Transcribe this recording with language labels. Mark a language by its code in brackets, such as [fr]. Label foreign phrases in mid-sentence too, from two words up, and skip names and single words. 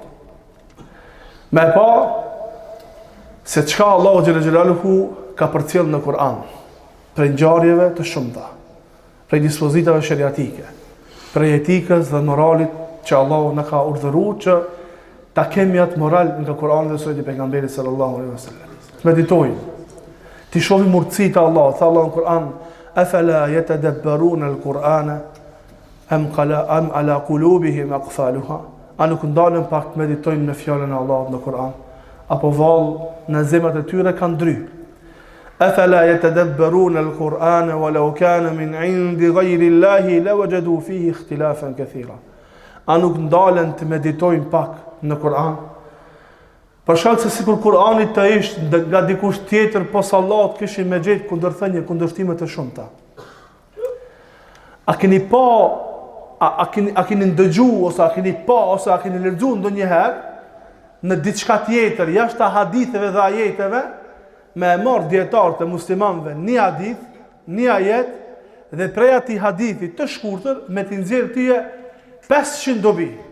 [sq] Me pa se çka Allahu [ar] جل جلاله [sq] ka përcjell në Kur'an, prej ngjarjeve të shumta, prej dispozitave sheriatike, prej etikës dhe moralit që Allahu na ka urdhëruar që ta kemi atë moral nga Kur'ani dhe Sunneti i pejgamberit [ar] صلى الله عليه وسلم. [sq] Meditojmë. Ti shohim urtësitë e Allahut, tha Allahu në Kur'an: [ar] "أفلا يتدبرون القرآن أم على قلوب أقفالها?" [sq] A nuk ndalen pak të meditojnë në fjalën e Allahut në Kur'an, apo vallë në zemrat e tyre kanë ndry. [ar] أفلا يتدبرون القرآن ولو كان من عند غير الله لوجدوا فيه اختلافا كثيرا. [sq] A nuk ndalen të meditojnë pak në Kur'an? Për shkak se sikur Kur'ani të ishte nga dikush tjetër pos Allahut, kishin me gjetë kundërthënie, kundërshtime të shumta. A keni pa, a keni ndëgju, ose a keni pa, ose a keni lexuar ndonjëherë në diçka tjetër jashtë haditheve dhe ajeteve, me e marrë dietarët e muslimanëve një hadith, një ajet, dhe prej atij hadithi të shkurtër me t'i nxjerrë tyje 500 dobi.